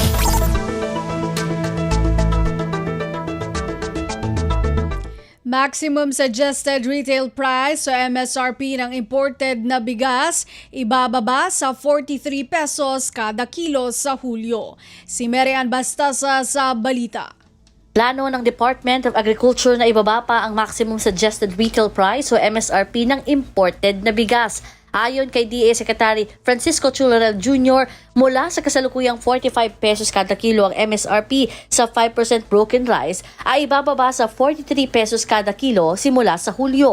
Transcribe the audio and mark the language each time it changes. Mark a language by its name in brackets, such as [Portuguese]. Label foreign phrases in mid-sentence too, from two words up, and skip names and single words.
[English] Maximum Suggested Retail Price [Filipino] o MSRP ng imported na bigas ibababa sa 43 pesos kada kilo sa Hulyo. Si Marian Bastasa sa balita. Plano ng Department of Agriculture na ibaba pa ang [English] Maximum Suggested Retail Price [Filipino] o MSRP ng imported na bigas. Ayon kay DA Secretary Francisco Chularel Jr., Mula sa kasalukuyang 45 pesos kada kilo ang MSRP sa 5% [English] broken rice [Filipino] ay ibababa sa 43 pesos kada kilo simula sa Hulyo.